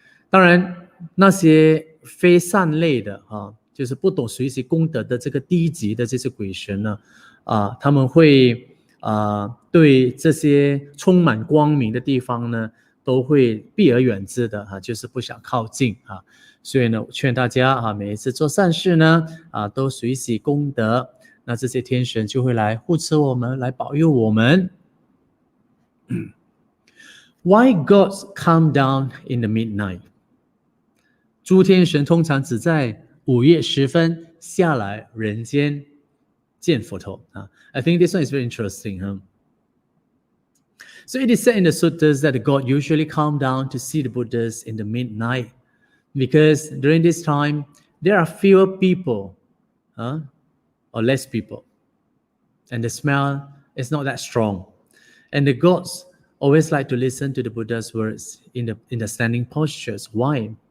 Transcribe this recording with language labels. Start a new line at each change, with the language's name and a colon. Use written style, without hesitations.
Chinese: 当然那些非善类的就是不懂随喜功德的这个低级的这些鬼神呢，他们会对这些充满光明的地方呢，都会避而远之的就是不想靠近所以呢，劝大家每一次做善事呢都随喜功德，那这些天神就会来护持我们，来保佑我们。
English: Why gods come down in the midnight?
Chinese: 诸天神通常只在午夜时分下来人间见佛陀
English: I think this one is very interesting. So it is said in the suttas that the god usually come down to see the Buddhas in the midnight, because during this time there are fewer people or less people, and the smell is not that strong, and the gods always like to listen to the Buddha's words in the standing postures. Why?